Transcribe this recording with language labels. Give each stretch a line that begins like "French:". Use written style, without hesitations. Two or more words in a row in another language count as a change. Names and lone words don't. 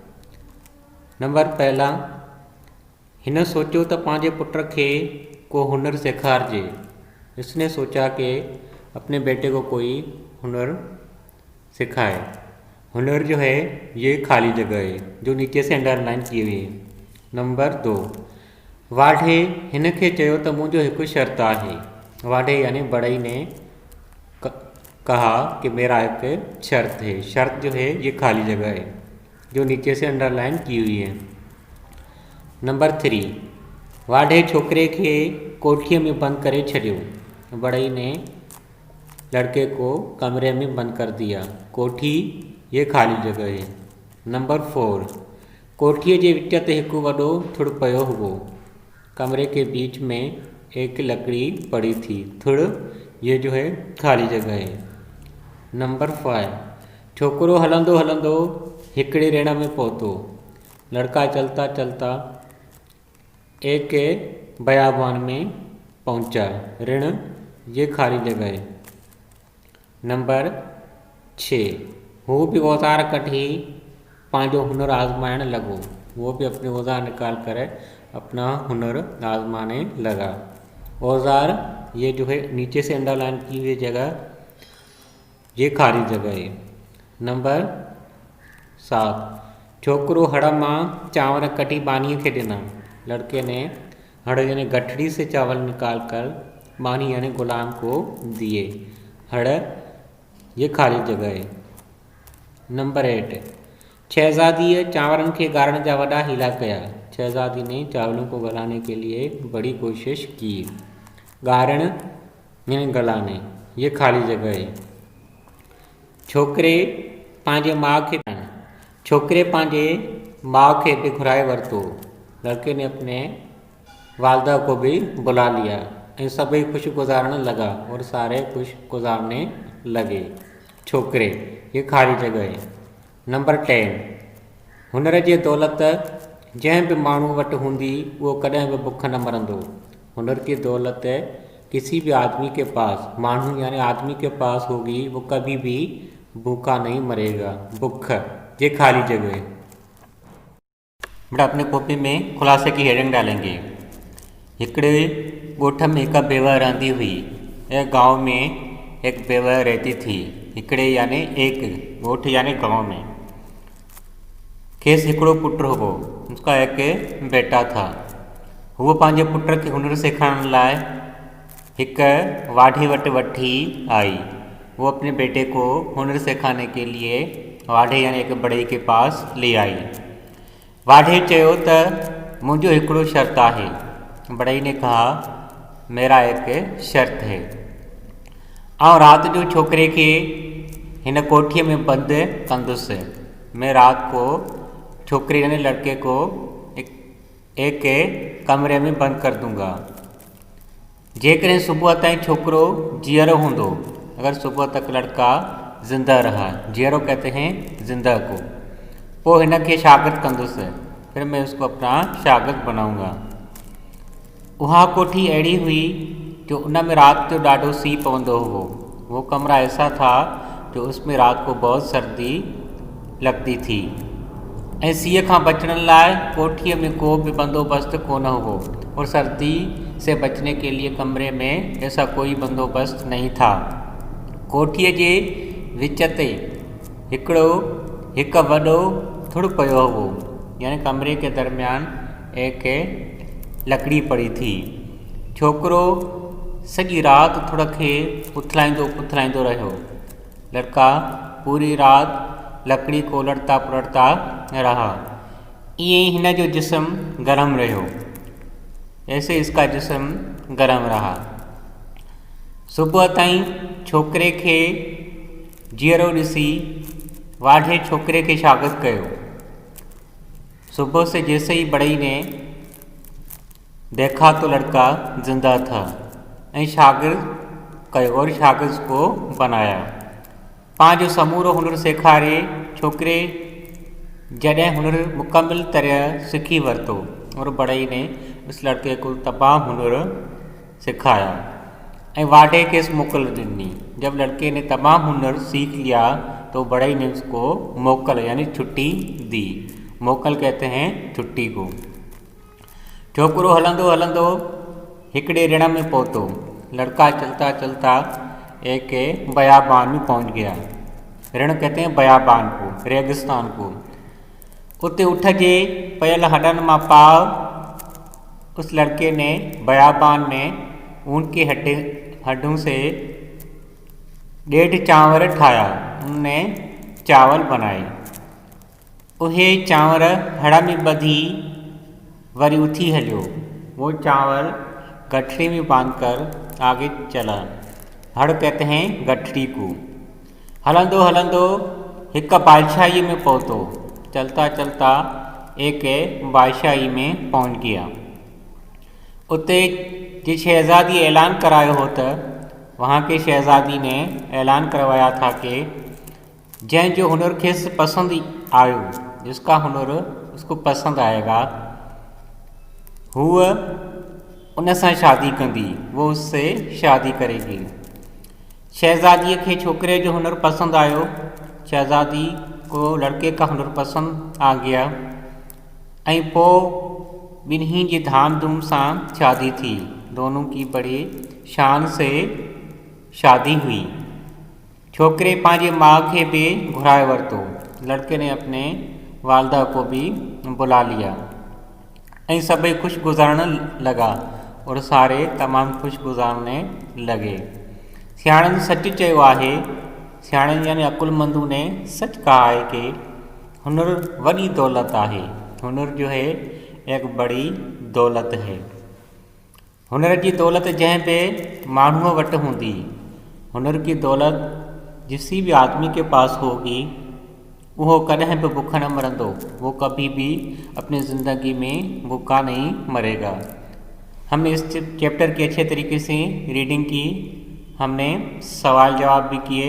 Hindi: नंबर पहला,
Sindhi: हिन सोचो तो पांजे पुत्र के को हुनर सिखारजे।
Hindi: इसने सोचा कि अपने बेटे को कोई हुनर सिखाए। हुनर जो है ये खाली जगह है जो नीचे से अंडरलाइन की हुई है। नंबर 2,
Sindhi: वाढे हिन खे चयो त मुंहिंजो हिकु शर्त आहे।
Hindi: वाढे यानी बड़ई ने कहा कि मेरा एक शर्त है। शर्त जो है ये खाली जगह है जो नीचे से अंडरलाइन की हुई है।
Sindhi: नंबर 3, वाढे छोकरे के कोठीअ में बंद करे छॾियो।
Hindi: बड़ई ने लड़के को कमरे में बंद कर दिया। कोठी ये खाली जगह है। नंबर 4,
Sindhi: कोठीअ जे विच ते हिकु वॾो थुड़ पियो हुओ।
Hindi: कमरे के बीच में एक लकड़ी पड़ी थी। थुड़ ये जो है खाली जगह है। नंबर 5,
Sindhi: छोकरो हलंदो हलंदो हिकिड़े ऋण में पहुतो।
Hindi: लड़का चलता चलता एक बयाबान में पहुंचा। ऋण ये खाली जगह है।
Sindhi: नंबर 6,
Hindi: वो भी
Sindhi: औजार कठी पांजो हुनर आजमाइण लगो।
Hindi: वो भी अपने औजार निकाल कर अपना हुनर आजमाने लगा। औजार ये जो है नीचे से अंडरलाइन की हुई जगह ये खाली जगह है। नंबर 7,
Sindhi: छोकरो हड़ मां चांवर कटी बानी के ॾिना।
Hindi: लड़के ने हड़ यानी गठड़ी से चावल निकाल कर बानी यानी गुलाम को दिए। हड़ ये खाली जगह है। नंबर 8,
Sindhi: शहजादी चावरन के गारण जा वॾा हीला कया।
Hindi: शहजादी ने चावलों को गलाने के लिए बड़ी कोशिश की। गारण यानी गलाने ये खाली जगह है।
Sindhi: छोकरे पांजे माँ के छोकरे पांजे माँ के भी घुराए वरतो।
Hindi: लड़के ने अपने वालदा को भी बुला लिया। सभी खुश गुजारने लगा और सारे खुश गुजारने लगे। छोकरे ये खाली जगह है।
Sindhi: नंबर 10, हुनर जी दौलत जंहिं बि माण्हू वटि हूंदी वो कॾहिं बि बुख न मरंदो।
Hindi: हुनर की दौलत किसी भी आदमी के पास, माण्हू यानी आदमी के पास होगी वो कभी भी भूखा नहीं मरेगा। भूख ये खाली जगह है। बेटा अपने कॉपी में खुलासे की हेडिंग डालेंगे।
Sindhi: हिकड़े ॻोठ में एक बेवा रहंदी हुई।
Hindi: एक गांव में एक बेवा रहती थी। हिकड़े यानी एक,
Sindhi: ॻोठ
Hindi: यानी गांव में।
Sindhi: खेस हिकिड़ो पुट हुओ।
Hindi: उसका एक बेटा था।
Sindhi: वो पंहिंजे पुट खे हुनर सिखाइण लाइ हिक वाढे वटि वठी आई।
Hindi: वो अपने बेटे को हुनर सिखाने के लिए वाढे यानी एक बड़ई के पास ले आई।
Sindhi: वाढे चयो त मुंहिंजो हिकिड़ो शर्त आहे।
Hindi: बड़ई ने कहा मेरा एक शर्त है।
Sindhi: आउं रात जो छोकरे के हिन कोठीअ में बंदि कंदुसि।
Hindi: मैं रात को छोकरे यानी लड़के को एक कमरे में बंद कर दूंगा।
Sindhi: जेकॾहिं सुबुह ताईं छोकरो जीअरो हूंदो,
Hindi: अगर सुबह तक लड़का ज़िंदा रहा, जीअरो कहते हैं जिंदा को,
Sindhi: पोइ हिन खे शागिर्द कंदुसि।
Hindi: फिर मैं उसको अपना शागिर्द बनाऊंगा।
Sindhi: वहाँ कोठी अहिड़ी हुई जो उन में रात जो ॾाढो सीउ पवंदो हुओ।
Hindi: वो कमरा ऐसा था जो उसमें रात को बहुत सर्दी लगती थी।
Sindhi: ऐं सीउ खां बचण लाइ कोठीअ में को भी बंदोबस्त कोन हुओ
Hindi: और सर्दी से बचने के लिए कमरे में ऐसा कोई बंदोबस्त नहीं था।
Sindhi: कोठीअ जे विच ते हिकु वॾो थुड़ पियो हुओ,
Hindi: यानी कमरे के दरमियान एक लकड़ी पड़ी थी।
Sindhi: छोकरो सॼी रात थुड़ खे उथलाईंदो रहियो।
Hindi: लड़का पूरी रात लकड़ी को उलटता पुलटता रहा।
Sindhi: ईअं हिन जो जिस्म गर्म रहियो।
Hindi: ऐसे इसका जिस्म गर्म रहा।
Sindhi: सुबह ताईं छोकरे खे जीअरो ॾिसी वाढे छोकरे खे शागिर्द कयो।
Hindi: सुबह से जैसे ही बड़ई ने देखा तो लड़का जिंदा था।
Sindhi: शागिर्द कयो
Hindi: और शागिर्द को बनाया।
Sindhi: पंहिंजो समूरो हुनर सेखारे छोकरे जॾहिं हुनर मुकम्मल तरह सीखी वरितो
Hindi: और बड़ई ने उस लड़के को तमाम हुनर सिखाया।
Sindhi: ऐं वाढे खेसि मोकल ॾिनी।
Hindi: जब लड़के ने तमाम हुनर सीख लिया तो बड़ई ने उसको मोकल यानी छुट्टी दी। मोकल कहते हैं छुट्टी को।
Sindhi: छोकरो हलंदो हलंदो हिकड़े रण में पहुतो।
Hindi: लड़का चलता चलता एक बयाबान में पहुंच गया। रण कहते हैं बयाबान को, रेगिस्तान को।
Sindhi: उते उठ जे पयल हडन मां पाव
Hindi: उस लड़के ने बयाबान में ऊँट के हड्डों से 1.5
Sindhi: चांवर ठाया।
Hindi: उनने चावल बनाए।
Sindhi: उहे चांवर हड़ में ॿधी वरी उथी हलियो।
Hindi: वो चावल गठरी में बांधकर आगे चला। हड़ कहते हैं गठरी को।
Sindhi: हलंदो हलंदो हिक बादशाही में पहुतो।
Hindi: चलता चलता एक बादशाही में पहुंच गया।
Sindhi: उते जी शहजादी ऐलान करायो हो त
Hindi: वहाँ के शहजादी ने ऐलान करवाया था कि
Sindhi: जैं जो हुनर खेसि पसंद आयो,
Hindi: जिसका हुनर उसको पसंद आएगा,
Sindhi: हुआ उन सां शादी कंदी,
Hindi: वो उससे शादी करेगी।
Sindhi: शहजादी के छोकरे जो हुनर पसंद आयो,
Hindi: शहजादी को लड़के का हुनर पसंद आ गया।
Sindhi: ऐं पोइ ॿिन्ही जी धाम धूम सां शादी थी।
Hindi: दोनों की बड़ी शान से शादी हुई।
Sindhi: छोकरे पंहिंजे माँ के भी घुराए वरतो।
Hindi: लड़के ने अपने वालदा को भी बुला लिया।
Sindhi: ऐं सभई खुश गुजारण लगा
Hindi: और सारे तमाम खुश गुजारने लगे।
Sindhi: सियाणनि सच चयो आहे, सियाणनि
Hindi: यानी अकुलमंदों ने सच कहा है कि
Sindhi: हुनर वॾी दौलत आहे।
Hindi: हुनर जो है एक बड़ी दौलत है। हुनर की दौलत
Sindhi: जैं पे माण्हूअ वटि हूंदी,
Hindi: हुनर की दौलत जिसी भी आदमी के पास होगी वो कदम भी भूखा
Sindhi: न मरंदो।
Hindi: वो कभी भी अपनी ज़िंदगी में भूखा नहीं मरेगा। हमने इस चैप्टर की अच्छे तरीके से रीडिंग की, हमने सवाल जवाब भी किए।